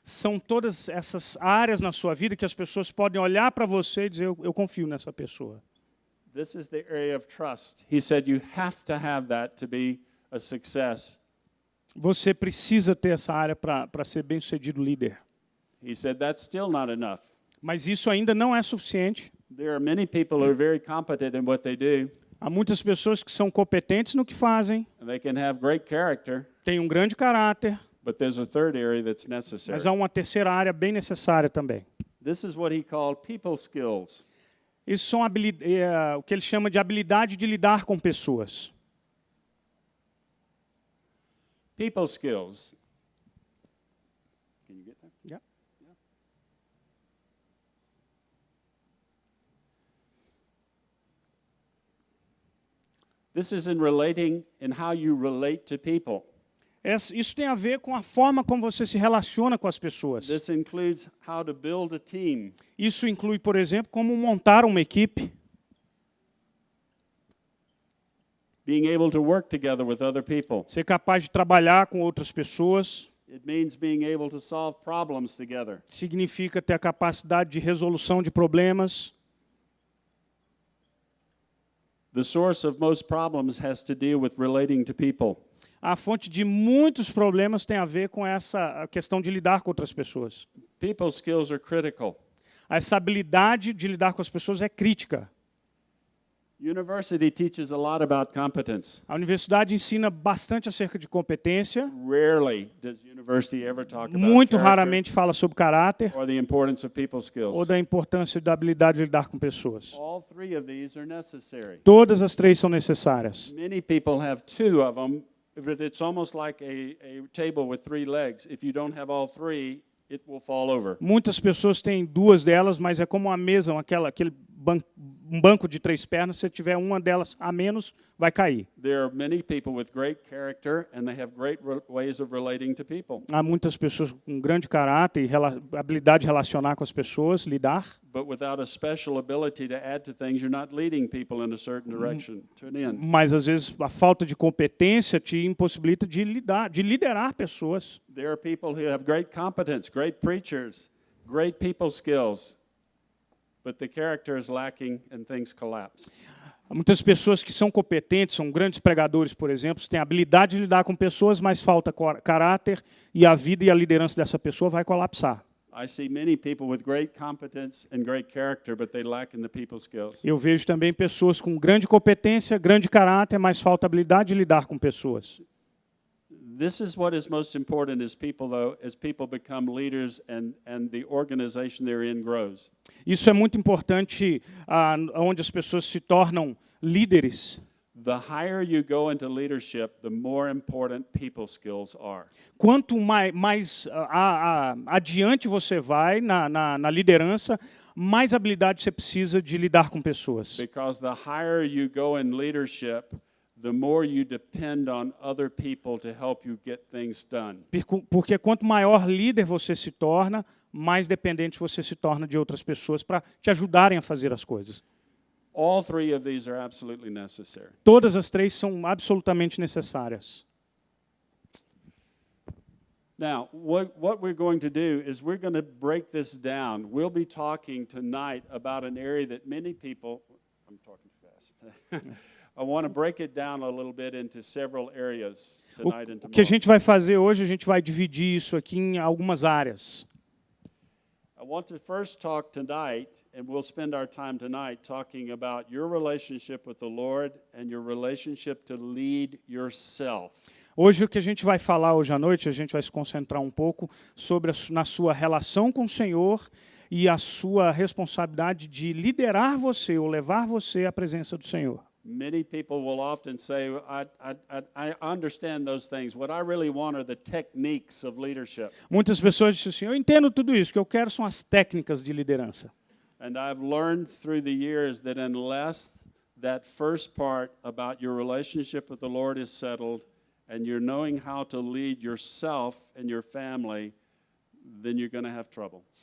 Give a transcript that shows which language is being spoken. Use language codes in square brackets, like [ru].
[pt] São todas essas áreas na sua vida que as pessoas podem olhar para você e dizer, eu confio nessa pessoa. [en] This is the area of trust. He said you have to have that to be a success. [pt] Você precisa ter essa área para ser bem-sucedido líder. [en] He said that's still not enough. [pt] Mas isso ainda não é suficiente. [en] There are many people who are very competent in what they do, [pt] Há muitas pessoas que são competentes no que fazem, [en] and they can have great character, [pt] têm um grande caráter, [en] but there's a third area that's necessary. [pt] mas há uma terceira área bem necessária também. [en] This is what he called people skills. [pt] Isso são o que ele chama de habilidade de lidar com pessoas. [en] People skills. Can you get that? Yeah. This is in relating in how you relate to people. [pt] Isso tem a ver com a forma como você se relaciona com as pessoas. [en] This includes how to build a team. [pt] Isso inclui, por exemplo, como montar uma equipe, [en] Being able to work together with other people. [pt] ser capaz de trabalhar com outras pessoas, [en] It means being able to solve problems together. [pt] significa ter a capacidade de resolução de problemas. [en] The source of most problems has to deal with relating to people. [pt] A fonte de muitos problemas tem a ver com essa questão de lidar com outras pessoas. [en] People skills are critical. [pt] Essa habilidade de lidar com as pessoas é crítica. [en] University teaches a lot about competence. [pt] A universidade ensina bastante acerca de competência, [en] Rarely does university ever talk about [pt] muito [en] character [pt] raramente fala sobre caráter [en] or the importance of people [pt] ou [en] skills. [pt] da importância da habilidade de lidar com pessoas. [en] All three of these are necessary. [pt] Todas as três são necessárias. [en] Many people have two of them, but it's almost like a table with three legs. If you don't have all three, it will fall over. [pt] Muitas pessoas têm duas delas, mas é como uma mesa, aquele banco de três pernas, se tiver uma delas a menos, vai cair. [en] There are many people with great character and they have great ways of relating to people. [pt] Há muitas pessoas com grande caráter e habilidade de relacionar com as pessoas, lidar, [en] But without a special ability to add to things, you're not leading people in a certain direction, to an end. [pt] mas às vezes a falta de competência te impossibilita de liderar pessoas. [en] There are people who have great competence, great preachers, great people skills, but the character is lacking and things collapse. [pt] Há muitas pessoas que são competentes, são grandes pregadores, por exemplo, têm a habilidade de lidar com pessoas, mas falta caráter e a vida e a liderança dessa pessoa vai colapsar. [en] I see many people with great competence and great character, but they lack in the people skills. [pt] Eu vejo também pessoas com grande competência, grande caráter, mas falta habilidade de lidar com pessoas. [en] This is what is most important as people, though, as people become leaders and the organization they're in grows. [pt] Isso é muito importante onde as pessoas se tornam líderes. [en] The higher you go into leadership, the more important people skills are. [pt] Quanto mais adiante você vai na liderança, mais habilidade você precisa de lidar com pessoas. [en] Because the higher you go in leadership, the more you depend on other people to help you get things done. [pt] Porque quanto maior líder você se torna, mais dependente você se torna de outras pessoas para te ajudarem a fazer as coisas. [en] All three of these are absolutely necessary. [pt] Todas as três são absolutamente necessárias. [en] Now, what we're going to do is we're going to break this down. We'll be talking tonight about an area that many people, I'm talking fast. I want to break it down a little bit into several areas tonight and [pt] O que a gente vai fazer hoje, a gente vai dividir isso aqui em algumas áreas. [en] I want to first talk tonight, and we'll spend our time tonight talking about your relationship with the Lord and your relationship to lead yourself. [pt] Hoje o que a gente vai falar hoje à noite, a gente vai se concentrar um pouco sobre na sua relação com o Senhor e a sua responsabilidade de liderar você ou levar você à presença do Senhor. [en] Many people will often say, I understand those things. What I really want are the techniques of leadership. [pt] Muitas pessoas dizem assim, eu entendo tudo isso, o que eu quero são as técnicas de liderança. [en] And I've learned through the years that unless that first part about your relationship with the Lord is settled and you're knowing how to lead yourself and your family, then you're going to have trouble.